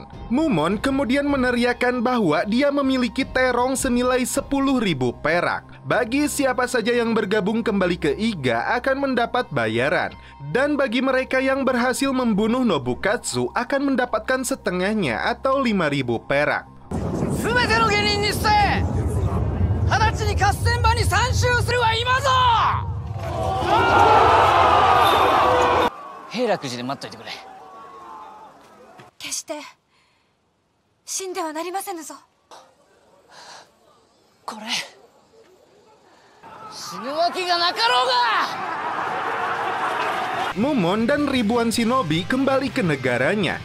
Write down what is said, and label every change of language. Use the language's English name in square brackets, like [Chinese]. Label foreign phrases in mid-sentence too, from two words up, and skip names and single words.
[Indonesian] Mumon kemudian meneriakkan bahwa dia memiliki terong senilai 10.000 perak. Bagi siapa saja yang bergabung kembali ke Iga akan mendapat bayaran. Dan bagi mereka yang berhasil membunuh Nobukatsu akan mendapatkan setengahnya atau 5.000 perak. [Japanese] 直ちに合戦場に参集するは今ぞ。平楽寺で待っといてくれ。決して死んではなりませぬぞ。これ死ぬわけがなかろうが。 [Indonesian] Mumon dan ribuan shinobi kembali ke negaranya.